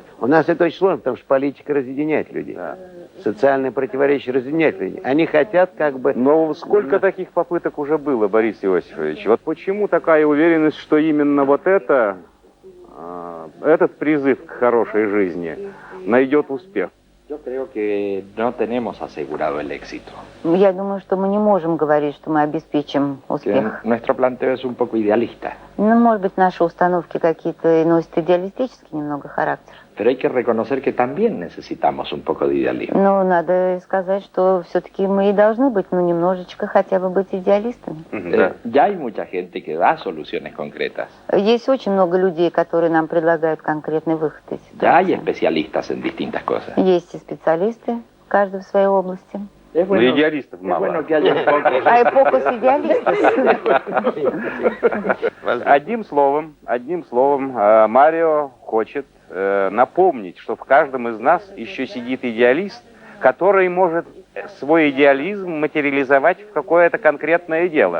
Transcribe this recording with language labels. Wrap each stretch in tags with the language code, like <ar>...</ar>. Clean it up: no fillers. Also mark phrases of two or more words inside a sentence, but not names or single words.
<ru>У нас это очень сложно, потому что политика разъединяет людей. Социальные противоречия разъединяют людей. Они хотят как бы... Но сколько таких попыток уже было, Борис Иосифович? Вот почему такая уверенность, что именно вот это, этот призыв к хорошей жизни найдет успех?</ru> <es>Yo creo que no tenemos asegurado el éxito.</es> <ru>Я думаю, что мы не можем говорить, что мы обеспечим</ru> <es>Que</es> <ru>успех.</ru> <es>nuestro planteo es un poco idealista.</es> <ru>Ну, может быть, наши установки какие-то носят идеалистический немного характер.</ru> <es>Pero hay que reconocer que también necesitamos un poco de idealismo.</es> <ru>Но надо сказать, что все-таки мы и должны быть, ну, немножечко хотя бы быть идеалистами. Да.</ru> <es>Ya hay mucha gente que da soluciones concretas.</es> <ru>Есть очень много людей, которые нам предлагают конкретный выход из</ru> <es>Ya hay</es> <ru>ситуации.</ru> <es>especialistas en distintas cosas.</es> <ru>Есть и специалисты, каждый в своей области.</ru> <es>Es</es> <ru>Но идеалистов мало.</ru> <es>bueno que haya pocos.</es> <ru>А эпохус идеалистов. Одним словом, Марио хочет напомнить, что в каждом из нас еще сидит идеалист, который может свой идеализм материализовать в какое-то конкретное дело.</ru>